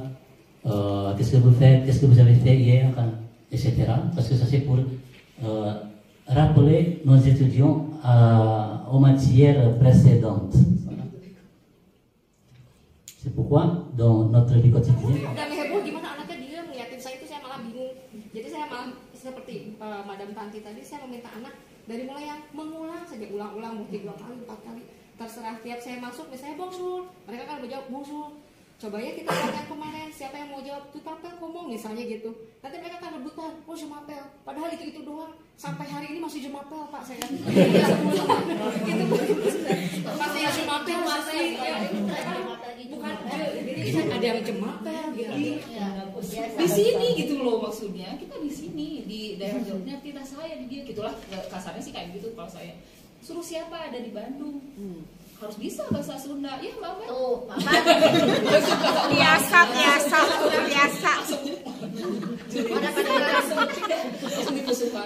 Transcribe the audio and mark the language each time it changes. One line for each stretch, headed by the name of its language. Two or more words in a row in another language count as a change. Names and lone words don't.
French: Qu'est-ce que vous faites? Qu'est-ce que vous avez fait hier? Etc. Parce que ça c'est pour rappeler nos étudiants aux matières précédentes. C'est pourquoi, dans notre vie quotidienne...
Indonesian: Jadi saya malah seperti Madam Tanti tadi, saya meminta anak dari mulai yang mengulang saja, ulang-ulang, mungkin 2 kali, 4 kali, terserah. Tiap saya masuk, misalnya bonjour, mereka kan menjawab bonjour. Coba ya kita lihat kemarin siapa yang mau jawab
French: tu papel
Indonesian: ngomong misalnya gitu. Nanti mereka kan rebutan,
French: oh je m'appelle.
Indonesian: Padahal itu doang. Sampai hari ini masih
French: je m'appelle
Indonesian: Pak saya. Gitu masih
French: je m'appelle
Indonesian: masih. Bukan jadi ada yang
French: je m'appelle
Indonesian: gitu. Di sini gitu loh maksudnya. Kita di sini di daerah jawabnya tidak saya di dia gitulah kasarnya sih kayak gitu kalau saya. Suruh siapa ada di Bandung. Harus bisa bahasa Sunda, ya Mbak Mel. Oh, biasa. Langsung dipesukan.